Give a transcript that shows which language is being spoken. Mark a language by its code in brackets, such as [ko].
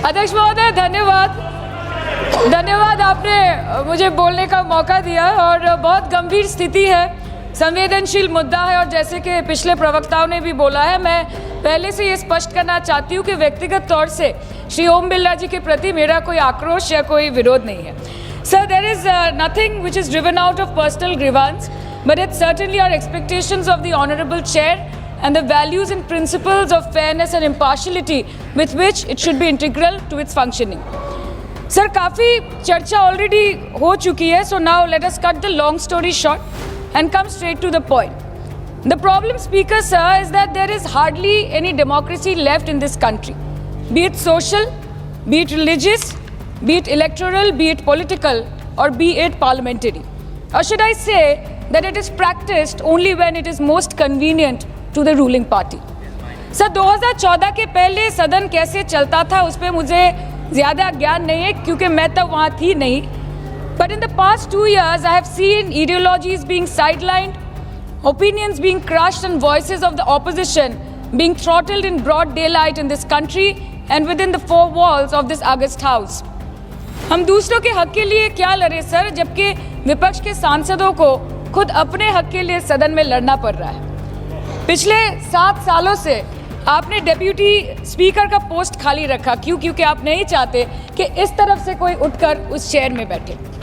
[hi] अध्यक्ष महोदय धन्यवाद आपने मुझे बोलने का मौका दिया। और बहुत गंभीर स्थिति है, संवेदनशील मुद्दा है, और जैसे कि पिछले प्रवक्ताओं ने भी बोला है, मैं पहले से ये स्पष्ट करना चाहती हूँ कि व्यक्तिगत तौर से श्री ओम बिरला जी के प्रति मेरा कोई आक्रोश या कोई विरोध नहीं है। [en] Sir, there is nothing which is driven out of personal grievance, but it's certainly our expectations of the honorable chair and the values and principles of fairness and impartiality with which it should be integral to its functioning. Sir, [hi] काफ़ी चर्चा [en] already [hi] हो चुकी है, [en] so now let us cut the long story short and come straight to the point. The problem, Speaker sir, is that there is hardly any democracy left in this country, be it social, be it religious, be it electoral, be it political, or be it parliamentary. Or should I say that it is practiced only when it is most convenient to the ruling party. [hi] Sir, 2014 के पहले सदन कैसे चलता था उस पर मुझे ज़्यादा ज्ञान नहीं है क्योंकि मैं तब वहाँ थी नहीं. [en] But in the past 2 years, I have seen ideologies being sidelined, opinions being crushed, and voices of the opposition being throttled in broad daylight in this country and within the four walls of this august house. [hi] हम दूसरों के हक के लिए क्या लड़े sir, जबकि विपक्ष के सांसदों को खुद अपने हक के लिए सदन में लड़ना पड़ रहा है. पिछले 7 सालों से आपने डेप्यूटी स्पीकर का पोस्ट खाली रखा. क्यों? क्योंकि आप नहीं चाहते कि इस तरफ से कोई उठकर उस चेयर में बैठे.